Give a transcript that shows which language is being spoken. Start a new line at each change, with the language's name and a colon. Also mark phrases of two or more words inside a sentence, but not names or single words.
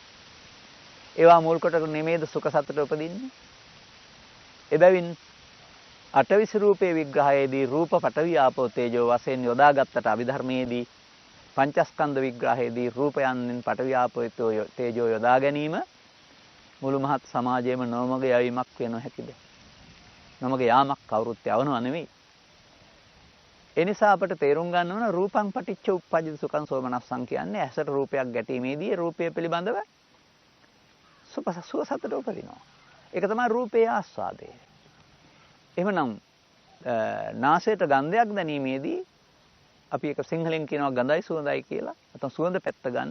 Sinhala: ඒවා මුල් කොට නෙමෙයිද සුඛ සතුට උපදින්නේ? එබැවින් අටවිසි රූපේ විග්‍රහයේදී රූප පඨවි ආපෝ තේජෝ වශයෙන් යොදාගත්තට අභිධර්මයේදී පංචස්කන්ධ විග්‍රහයේදී රූපයන්ෙන් පඨවි ආපෝ තේජෝ යොදා ගැනීම මුළු මහත් සමාජයේම නොමග යවීමක් වෙන හැකිද? නොමග යාමක් කවුරුත් යවනව නෙවෙයි. ඒ නිසා අපට තේරුම් ගන්න ඕන
Pali: රූපං පටිච්ච උප්පජ්ජති සුඛං සෝමනස්සං
Sinhala: කියන්නේ ඇසට රූපයක් ගැටීමේදී රූපය පිළිබඳව සුව සතුට උපදිනවා. ඒක තමයි රූපේ ආස්වාදය. එහෙමනම් නාසයට ගන්ධයක් දැනීමේදී අපි ඒක සිංහලෙන් කියනවා ගඳයි සුවඳයි කියලා. නැත්නම් සුවඳ පැත්ත ගන්න.